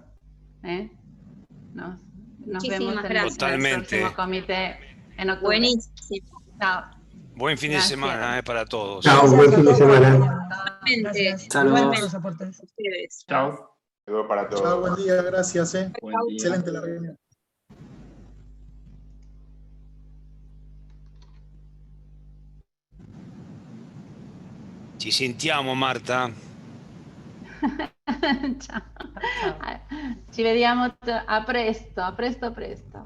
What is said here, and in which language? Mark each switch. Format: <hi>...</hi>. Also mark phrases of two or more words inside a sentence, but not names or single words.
<es>Nos vemos en el próximo comité en octubre. Buenísimo. Chao. Buen fin de semana para todos. Chao, buen fin de semana. Gracias. Saludos. Chao. Saludos para todos. Chao, buen día, gracias. Buen día. Excelente la reunión.</es> <it>Ci sentiamo, Marta. Ciao. Ci vediamo a presto, a presto.</it>